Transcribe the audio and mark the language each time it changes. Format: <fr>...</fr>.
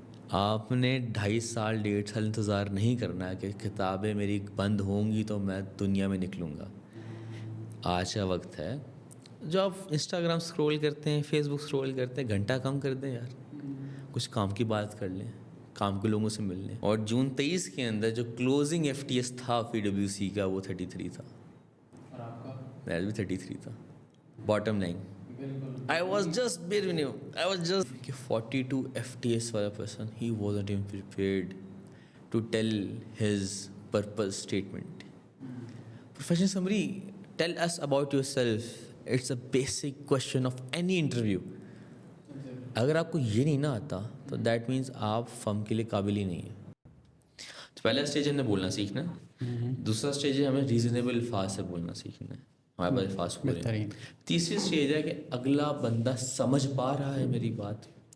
<ur>آپ نے 2.5 سال 1.5 سال انتظار نہیں کرنا ہے کہ کتابیں میری بند ہوں گی تو میں دنیا میں نکلوں گا. آج کا وقت ہے. جو آپ انسٹاگرام سکرول کرتے ہیں، فیس بک سکرول کرتے ہیں، گھنٹہ کم کر دیں یار. کچھ کام کی بات کر لیں، کام کے لوگوں سے مل لیں. اور جون 23 کے اندر جو کلوزنگ FTS تھا PWC کا وہ 33 تھا. اور آپ کا؟ میرا بھی 33 تھا.</ur> <en>Bottom line I was just between you. I was just 42 FTS والا person. He wasn't even prepared to tell his purpose statement. Professional summary. Tell us about yourself. It's a basic question of any interview.</en> <ur>اگر آپ کو یہ نہیں نہ آتا تو</ur> <en>that means</en> <ur>آپ فرم کے لیے قابل ہی نہیں ہیں. تو پہلا اسٹیج ہم نے بولنا سیکھنا ہے. دوسرا اسٹیج ہے ہمیں ریزنیبل الفاظ سے بولنا سیکھنا ہے. ہمارے پاس الفاظ پورے ہیں. تیسری اسٹیج ہے کہ اگلا بندہ سمجھ پا رہا ہے میری بات.</ur>